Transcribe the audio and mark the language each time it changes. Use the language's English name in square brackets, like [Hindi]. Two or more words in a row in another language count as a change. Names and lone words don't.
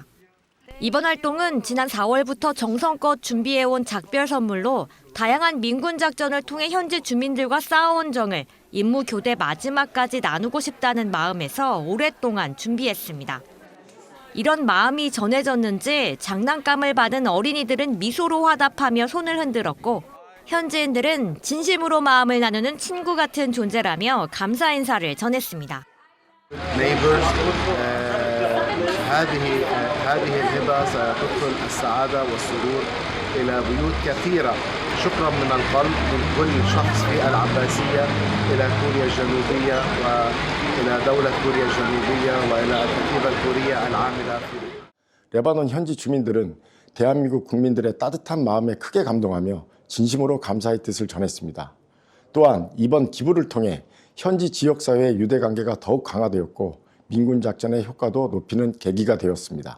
[Korean] 이번 활동은 지난 4월부터 정성껏 준비해온 작별 선물로 다양한 민군 작전을 통해 현지 주민들과 쌓아온 정을 임무 교대 마지막까지 나누고 싶다는 마음에서 오랫동안 준비했습니다. 이런 마음이 전해졌는지 장난감을 받은 어린이들은 미소로 화답하며 손을 흔들었고 현지인들은 진심으로 마음을 나누는 친구 같은 존재라며 감사 인사를 전했습니다. [Arabic] هذه الهبة ستدخل السعادة والسرور إلى بيوت كثيرة. شكرا من القلب من كل شخص في العباسية إلى كوريا الجنوبية وإلى دولة كوريا الجنوبية وإلى الكتيبة الكورية العاملة في [Korean] 레바논 현지 주민들은 대한민국 국민들의 따뜻한 마음에 크게 감동하며 진심으로 감사의 뜻을 전했습니다. 또한 이번 기부를 통해 현지 지역사회의 유대관계가 더욱 강화되었고 민군 작전의 효과도 높이는 계기가 되었습니다.